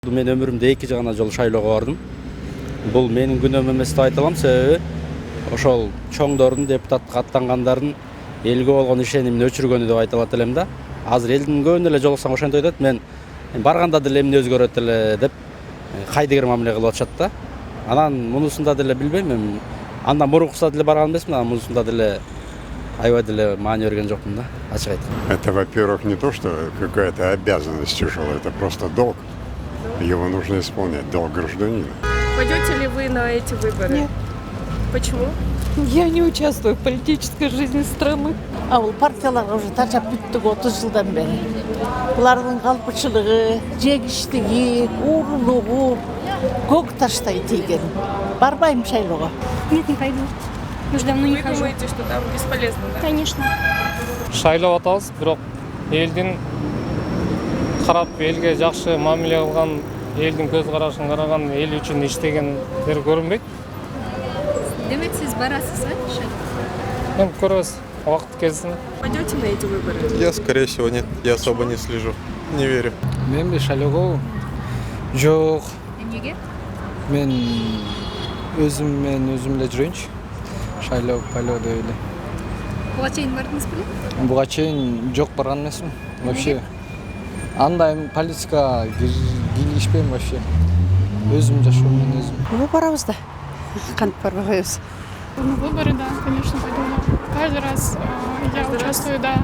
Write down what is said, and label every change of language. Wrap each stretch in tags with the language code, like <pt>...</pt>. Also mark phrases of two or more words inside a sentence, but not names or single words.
<ky>Мен өмүрүмдө 2 гана жолу шайлоого бардым. Бул менин күнөөм эмес деп айта алам, себеби ошол чоңдордун депутаттыкка аттангандардын элге болгон ишенимин өчүргөнү деп айта алат элем да. Азыр элдин көбүнө эле жолуксаң ошентип айтат, мен барганда деле эмне өзгөрөт эле деп кайдыгер мамиле кылып атышат да. Анан мунусунда деле билбейм, мен андан мурункусунда деле барган эмесмин, анан мунусунда деле аябай деле маани берген жокмун да, ачык айтканда.</ky> <ru>Это, во-первых, не то, что какая-то обязанность тяжелая, это просто долг. Его нужно исполнять, долг гражданина. Пойдете ли вы на эти выборы? Нет. Почему? Я не участвую в политической жизни страны.</ru> <ky>Бул партияларга уже тажап бүттүк 30 жылдан бери. Булардын калпычылыгы, жегиштиги, уурулугу көк таштай тийген. Барбайм шайлоого.</ky> <ru>Нет, не пойду. Уже давно не Вы хожу. думаете, что там бесполезно, да? Конечно.</ru> <ky>Шайлап атабыз, бирок элдин карап элге жакшы мамиле кылган, элдин көз карашын караган, эл үчүн иштегендер көрүнбөйт. Демек сиз барасыз, Эми көрөбүз, убакыт келсин.</ky> <ru>Пойдете на эти выборы? Я, скорее всего, нет. Я особо не слежу. Не верю.</ru> <ky>Мен шайлоого жок. Эмнеге? Мен өзүм эле жүрөйүнчү. Шайлоо деп эле. Буга чейин бардыңыз беле? Буга чейин жок барган эмесмин. Вообще. Андай политикага киришпейм вообще. Өзүм жашоом менен өзүм. Барабыз да. Кантип барбай коебуз.</ky> <ru>На выборы, да, конечно, пойду. Каждый раз я участвую, да,</ru>